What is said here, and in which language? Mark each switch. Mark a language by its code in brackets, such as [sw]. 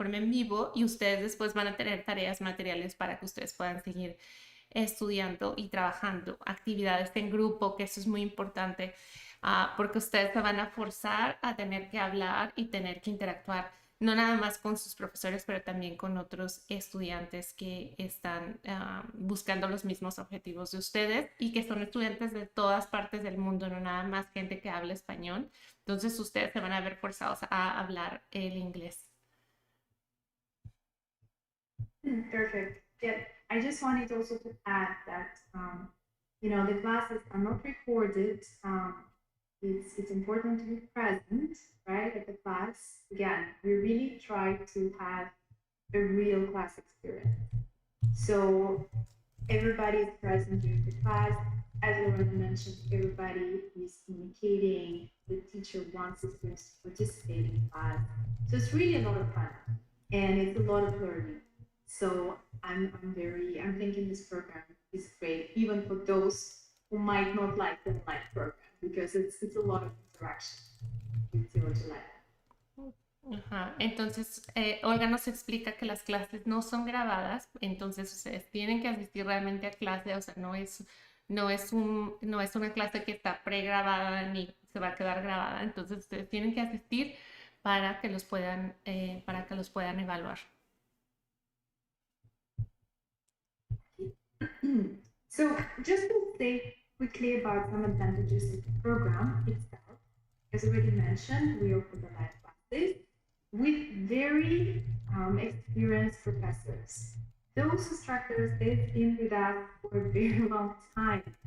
[es] vivo, y ustedes después van a tener tareas materiales para que ustedes puedan seguir estudiando y trabajando, actividades en grupo, que eso es muy importante, porque ustedes se van a forzar a tener que hablar y tener que interactuar, no nada más con sus profesores, pero también con otros estudiantes que están buscando los mismos objetivos de ustedes y que son estudiantes de todas partes del mundo, no nada más gente que habla español. Entonces ustedes se van a ver forzados a hablar el inglés. [en] Perfect. Yeah, I just wanted also to add that the classes are not recorded. It's important to be present, right, at the class. Again, we really try to have a real class experience. So everybody is present during the class. As Lauren mentioned, everybody is communicating. The teacher wants the students to participate in class. So it's really a lot of fun, and it's a lot of learning. So I'm thinking this program is great, even for those who might not like the online program, because it's a lot of interaction with your life. Ajá. [es] Entonces, Olga nos explica que las clases no son grabadas, entonces ustedes tienen que asistir realmente a clase, o sea, no no es una clase que está pregrabada ni se va a quedar grabada, entonces ustedes tienen que asistir para que los puedan evaluar. [en] So just to say quickly about some advantages of the program itself, as already mentioned, we offer the live classes with very experienced professors. Those instructors, they've been with us for a very long time.